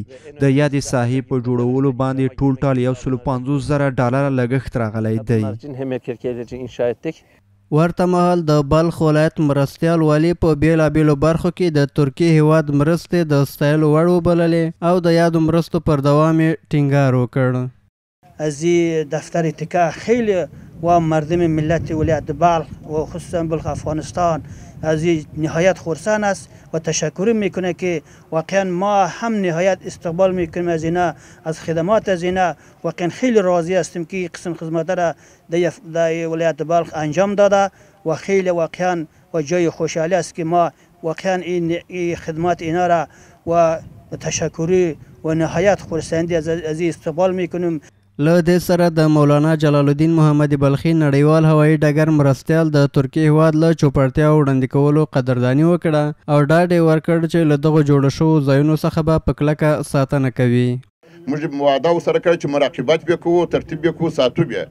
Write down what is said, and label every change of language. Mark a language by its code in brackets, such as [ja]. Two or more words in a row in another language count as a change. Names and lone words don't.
[ps] د یادې ساحې په جوړولو باندې ټول ټال $150,000 لګښت راغلی دی. ورته مهال د بلخ ولایت مرستیال والي په بیلابیلو برخو کې د ترکیې هیواد مرستې د ستایلو وړ وبللې او د یادو مرستو پر دوام یې ټینګار وکړ. [fa] از دفتر تیکا خیلی و مردم ملت ولایت بلخ و خصوصا بلخ افغانستان از نهایت خرسند است و تشکر میکنه که واقعا ما هم نهایت استقبال میکنیم از اینا، از خدمات از اینا. واقعا خیلی راضی هستیم که قسم خدمات را در ولایت بلخ انجام داده و خیلی واقعا و جای خوشحالی است که ما واقعا این خدمات اینا را و تشکری و نهایت خرسندی از استقبال میکنیم. [ps] له دې سره د مولانا جلال الدین محمد بلخي نړیوال هوایي ډګر مرستیال د ترکیې هیواد له چوپړتیاو وړاندې کولو قدرداني وکړه او ډاډ یې ورکړ چې له دغو جوړو شوو ځایونو څخه به په کلکه ساتنه کوي. موږ وعده ورسره کړې چې مراقبت به کوو، ترتیب به کوو، ساتو به.